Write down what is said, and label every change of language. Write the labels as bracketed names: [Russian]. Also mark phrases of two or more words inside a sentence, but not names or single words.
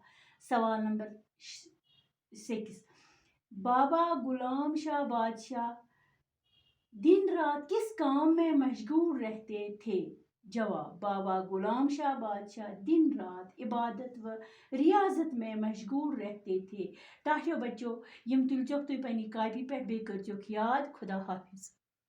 [Hindi] सवाल नंबर 6, बाबा गुलाम शाह बादशाह दिन रात किस काम में मशगूल रहते थे? जवाब, बाबा गुलाम शाह बादशाह दिन रात इबादत व रियाजत में मशगूल रहते थे। [Kashmiri] टाठियो बच्चों, यम तुलचोक तुई पन्नी कापी पे बे करचोक याद। [Hindi] खुदा हाफिज।